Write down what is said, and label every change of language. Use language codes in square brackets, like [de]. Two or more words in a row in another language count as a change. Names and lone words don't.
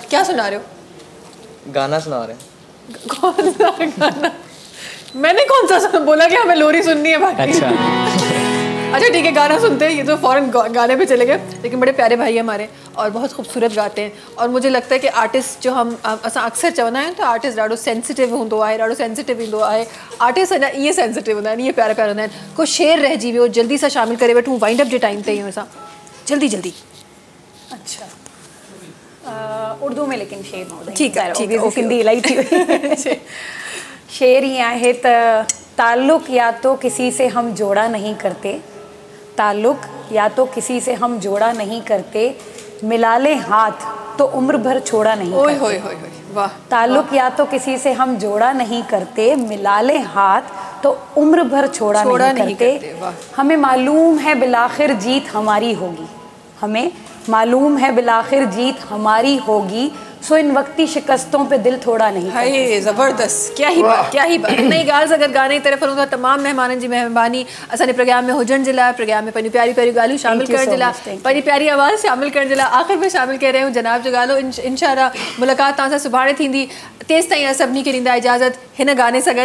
[ur] کیا سنا رہے ہو? گانا سنا رہے ہیں. کون سا گانا? میں نے کون سا بولا کہ ہمیں لوری سننی ہے باقی. اچھا ٹھیک ہے، گانا سنتے ہیں۔ یہ تو فوراً گانے پہ چلے گئے، لیکن بڑے پیارے بھائی ہمارے اور بہت خوبصورت گاتے ہیں. اور مجھے لگتا ہے کہ آرٹسٹ جو ہم [sd] असां अक्सर चवंदा आहियूं, तो आर्टिस्ट ॾाढो सेंसिटिव हूंदो आहे, ॾाढो सेंसिटिव हूंदो आहे। आर्टिस्ट अञा इहे सेंसिटिव हूंदा आहिनि, इहे प्यारा प्यारा हूंदा आहिनि। को शेर रहिजी वियो, जल्दी सां शामिल करे वठूं, [en] wind up [sd] जे टाइम ते आहियूं असां, जल्दी जल्दी। [ur] اچھا، اردو میں لیکن شعر ٹھیک ہے, [sd] सिंधी इलाही थी। शेर ही आहे त [ur] تعلق یا تو کسی سے ہم جوڑا نہیں کرتے، تعلق یا تو کسی سے ہم جوڑا نہیں کرتے، ملا لے ہاتھ تو عمر بھر چھوڑا نہیں کرتے. ओए होए होए वाह। تعلق یا تو کسی سے ہم جوڑا نہیں کرتے، ملا لے ہاتھ تو عمر بھر چھوڑا نہیں کرتے. ہمیں معلوم ہے بالآخر جیت ہماری ہوگی، ہمیں معلوم ہے بالآخر جیت ہماری ہوگی، سو ان وقتی شکستوں پہ دل تھوڑا نہیں. ہائے زبردست، کیا ہی بات، کیا ہی بات. [sd] नई ॻाल्हि [ur] اگر گانے کی طرف [sd] हूंदा, तमाम मेहमाननि जी मेहरबानी असांजे प्रोग्राम में हुजण जे लाइ, प्रोग्राम में पंहिंजी प्यारी प्यारी ॻाल्हियूं शामिल करण जे लाइ, पंहिंजी प्यारी आवाज़ शामिल करण जे लाइ। आख़िर में शामिल करे रहिया आहियूं जनाब जो ॻाल्हि। इंशाअल्लाह मुलाक़ात तव्हां सां सुभाणे थींदी। तेसि ताईं सभिनी खे ॾींदा इजाज़त हिन गाने सां गॾु।